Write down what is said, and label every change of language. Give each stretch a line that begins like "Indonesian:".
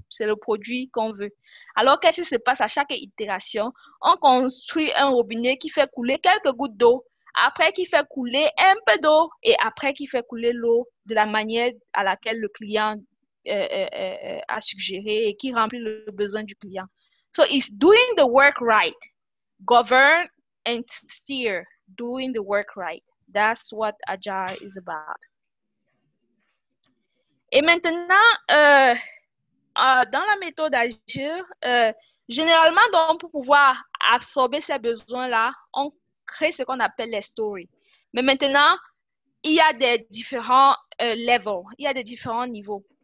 French: C'est le produit qu'on veut. Alors, qu'est-ce qui se passe à chaque itération? On construit un robinet qui fait couler quelques gouttes d'eau, après qui fait couler un peu d'eau et après qui fait couler l'eau de la manière à laquelle le client a suggéré et qui remplit le besoin du client.
English: So, it's doing the work right. Govern and steer, doing the work right. That's what Agile is about.
French: Et maintenant, dans la méthode Agile, généralement, donc, pour pouvoir absorber ces besoins-là, on crée ce qu'on appelle les stories. Mais maintenant, il y a des différents levels, il y a des différents niveaux.